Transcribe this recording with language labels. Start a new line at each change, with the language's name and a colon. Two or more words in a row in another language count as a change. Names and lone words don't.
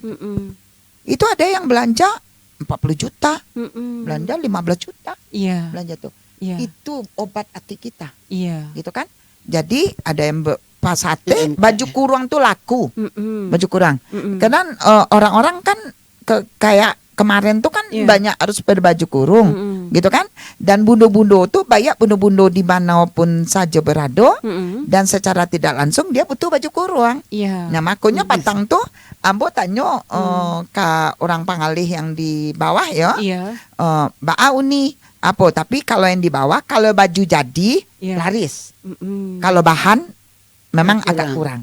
Indonesian: Itu ada yang belanja 40 juta, belanja 15 juta, belanja tuh. Itu obat hati kita, gitu kan? Jadi ada yang pas sate, baju kurung tuh laku, baju kurung. Karena orang-orang kan kayak kemarin tuh kan banyak harus berbaju kurung, gitu kan? Dan bundo-bundo tuh banyak bundo-bundo di manapun saja berada, dan secara tidak langsung dia butuh baju kurung. Nah makanya
Minangkabau: patang tuh,
Indonesian: ambo tanya ke orang pangalih yang di bawah ya, Mbak Uni. Apa? Tapi kalau yang di bawah, kalau baju jadi laris, kalau bahan memang agak kurang.